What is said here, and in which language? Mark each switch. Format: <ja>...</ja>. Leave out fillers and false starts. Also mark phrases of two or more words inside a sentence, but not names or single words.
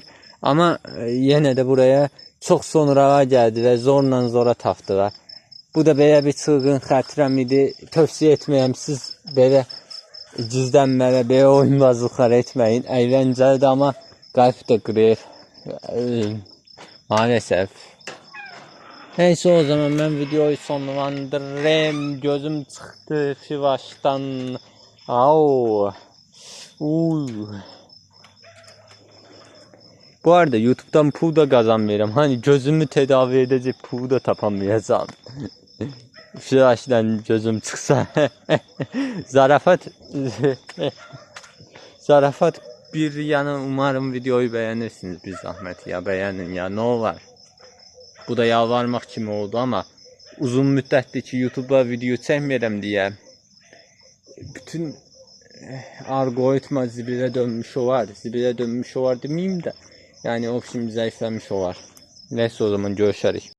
<az>Amma yenə də buraya çox sonrağa gəldilər, zora tapdılar. Bu da belə bir çılğın xatirəm idi. Tövsiyə etməyəm, siz belə gizlənmələ, belə oyunbazlıqlar etməyin. Əyləncəlidir, amma qəlb də qırır. Maalesef.</az> <tr>Neyse, o zaman mən videoyu sonlandırırım.</tr> <az>Gözüm çıxdı Fivaşdan. Au.</az> <tr>Bu arada YouTube'dan pul da kazanmıyorum. Hani gözümü tedavi edecek pul da tapamayacağım.</tr> <az>Fivaşdan gözüm çıksa.</az> <tr>Zarafat bir yana, umarım videoyu beğenirsiniz bir zahmet ya. Beğenin ya, ne olur.</tr> <az>Bu da yalvarmaq kimi oldu, amma uzun müddətdir ki YouTube'a video çəkmirəm deyə bütün algoritma zibilə dönmüş olar deməyim də, yəni o kimi zəifləmiş olar. Neyse, o zaman görüşərik.</az>